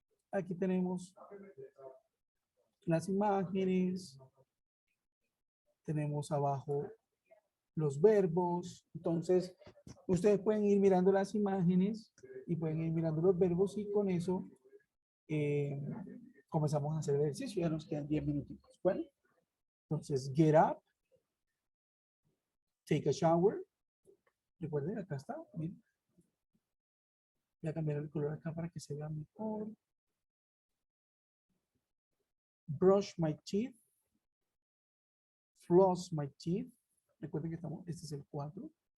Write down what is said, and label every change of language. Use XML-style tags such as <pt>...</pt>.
<es>Aquí tenemos las imágenes. Tenemos abajo los verbos. Entonces, ustedes pueden ir mirando las imágenes y pueden ir mirando los verbos y con eso comenzamos a hacer el ejercicio. Ya nos quedan 10 minutitos. Bueno, entonces,</es> <en>get up, take a shower.</en> <es>Recuerden, acá está. Miren. Voy a cambiar el color acá para que se vea mejor.</es> <en>Brush my teeth. Floss my teeth.</en> <es>Recuerden que este es el 4.</es>